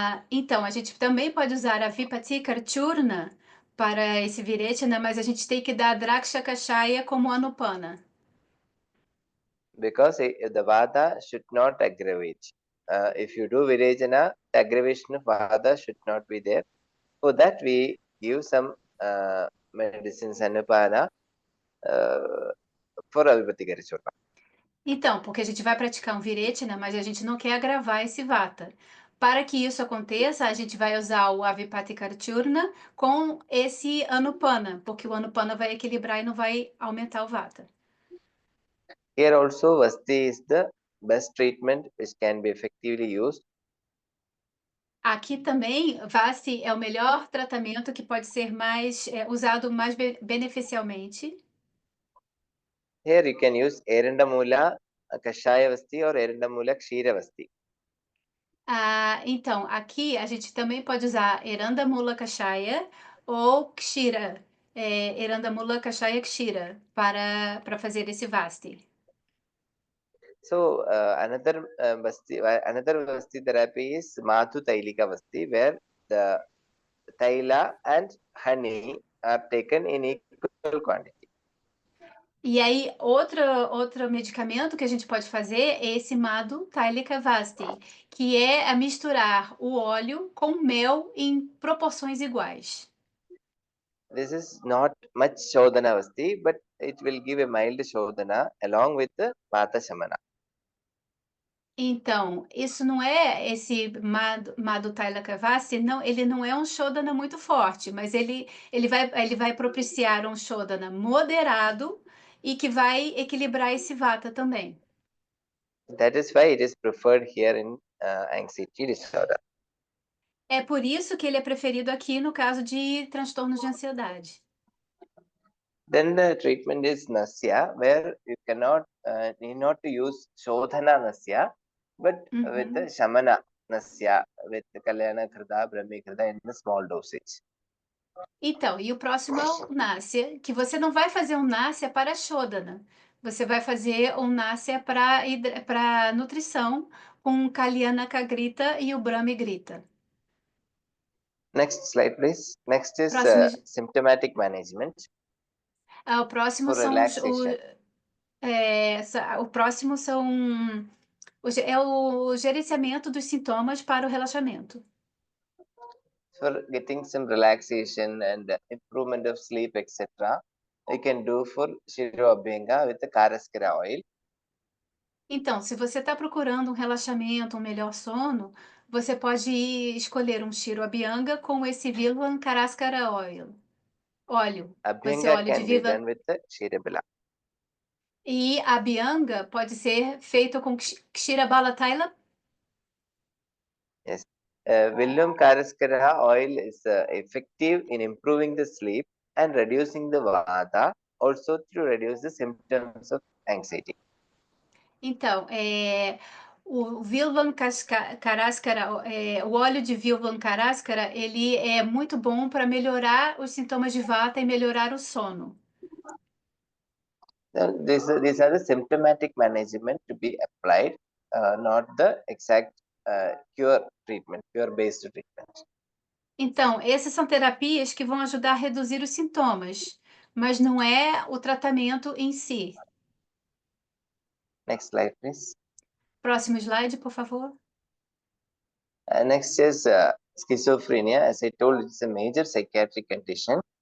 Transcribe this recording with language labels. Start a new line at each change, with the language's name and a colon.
Portuguese: Então, a gente também pode usar a Vipatikar Churna para esse Virechana, mas a gente tem que dar Draksha Kashaya como Anupana.
English: Because the Vata should not aggravate. If you do Virechana, the aggravation of Vata should not be there. For that, we give some medicines Anupana for Avipatikara Churna.
Portuguese: Então, porque a gente vai praticar um Virechana, mas a gente não quer agravar esse Vata. Para que isso aconteça, a gente vai usar o Avipatikar Churna com esse Anupana, porque o Anupana vai equilibrar e não vai aumentar o Vata.
English: Here also Vasti is the best treatment which can be effectively used.
Portuguese: Aqui também, Vasti é o melhor tratamento que pode ser usado mais beneficialmente.
English: Here you can use Erindamula Kashaya Vasti or Erindamula Kshira Vasti.
Portuguese: Então, aqui a gente também pode usar Erandamula Kashaya ou Kshira, Erandamula Kashaya Kshira, para fazer esse Vasti.
English: So another Vasti therapy is Mathu Tailika Vasti, where the Taila and honey are taken in equal quantity.
Portuguese: E aí, outro medicamento que a gente pode fazer é esse Madhu Tailika Vasti, que é a misturar o óleo com mel em proporções iguais.
English: This is not much Shodhana Vasti, but it will give a mild Shodhana along with the Vata Shamana.
Portuguese: Então, isso não é esse Madhu Tailika Vasti, não, ele não é um Shodhana muito forte, mas ele vai propiciar um Shodhana moderado e que vai equilibrar esse Vata também.
English: That is why it is preferred here in anxiety disorder.
Portuguese: É por isso que ele é preferido aqui no caso de transtornos de ansiedade.
English: Then the treatment is Nasya, where you cannot need not to use Shodhana Nasya, but with the Shamana Nasya, with the Kalyana Krida, Brahmi Krida in a small dosage.
Portuguese: Então, e o próximo é o Nasya, que você não vai fazer um Nasya para Shodhana. Você vai fazer um Nasya para nutrição com Kalyana Grita e o Brahmi Grita.
English: Next slide, please. Next is
Portuguese: Próximo,
English: symptomatic management
Portuguese: o próximo
English: for
Portuguese: são
English: relaxation.
Portuguese: o próximo é o gerenciamento dos sintomas para o relaxamento.
English: For getting some relaxation and improvement of sleep, etc., you can do for Shiro Abhyanga with the Karaskara oil.
Portuguese: Então, se você está procurando um relaxamento, um melhor sono, você pode escolher um Shiro Abhyanga com esse Vilvan Karaskara óleo. Com esse Abhyanga óleo de
English: can be
Portuguese: viva.
English: done with the Shirabala.
Portuguese: E a Abhyanga pode ser feito com Kshirabala Taila.
English: Yes. William Karaskara oil is effective in improving the sleep and reducing the Vata, also to reduce the symptoms of anxiety.
Portuguese: Então, o Vilvan Karaskara, o óleo de Vilvan Karaskara, ele é muito bom para melhorar os sintomas de Vata e melhorar o sono.
English: Then these are the symptomatic management to be applied, not the exact cure treatment, cure-based treatment.
Portuguese: Então, essas são terapias que vão ajudar a reduzir os sintomas, mas não é o tratamento em si.
English: Next slide, please.
Portuguese: Próximo slide, por favor.
English: Next is schizophrenia. As I told, it's a major psychiatric condition.